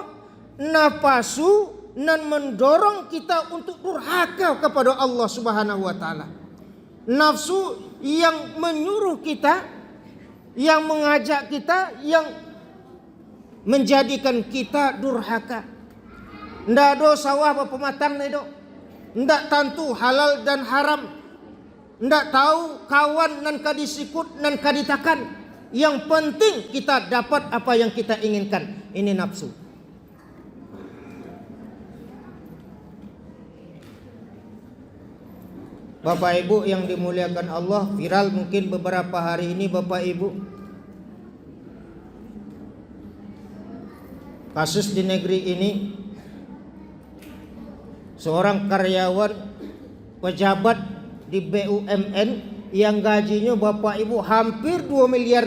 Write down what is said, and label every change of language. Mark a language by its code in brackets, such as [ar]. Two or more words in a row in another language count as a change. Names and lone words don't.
[id] Napasu dan mendorong kita untuk durhaka kepada Allah [ar] Subhanahu wa taala. [id] Nafsu yang menyuruh kita, yang mengajak kita, yang menjadikan kita durhaka. [min] Ndak do sawah apa pematang nih do. Ndak tentu halal dan haram. Ndak tahu kawan nan kadisikut nan kaditakan. [id] Yang penting kita dapat apa yang kita inginkan. Ini nafsu. Bapak Ibu yang dimuliakan Allah, viral mungkin beberapa hari ini Bapak Ibu, kasus di negeri ini, seorang karyawan pejabat di BUMN yang gajinya Bapak Ibu hampir 2 miliar.